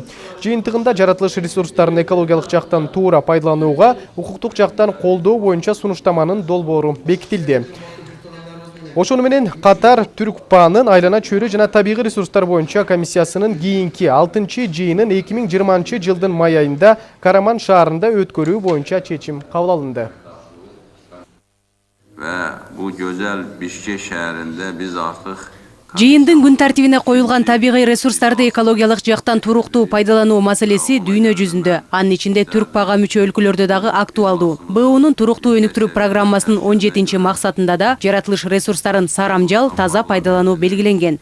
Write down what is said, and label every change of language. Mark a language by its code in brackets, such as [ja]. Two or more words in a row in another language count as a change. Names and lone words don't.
[ky] Жыйынтыгында жаратылыш ресурстарын экологиялык жактан туура пайдаланууга, укуктук жактан колдоо боюнча сунуштаманын долбоору долбоору бекитилди. Ошону менен катар Түркпанын айлана чөйрө жана табигый ресурстар боюнча комиссиясынын кийинки 6-жыйынын 2020 жылдын май айында Караман шаарында өткөрүү боюнча чечим кабыл алынды. [tr] Ve bu güzel Bişkek şehrinde biz artık [ky] Жыйындын күн тартибине коюлган табигый ресурстарды экологиялык жактан туруктуу пайдалануу маселеси дүйнө жүзүндө, анын ичинде Түркпага мүчө өлкөлөрдө дагы актуалдуу. БУнун туруктуу өнүктүрүү программасынын 17-максатында да жаратылыш ресурстарын сарамжал, таза пайдалануу белгиленген.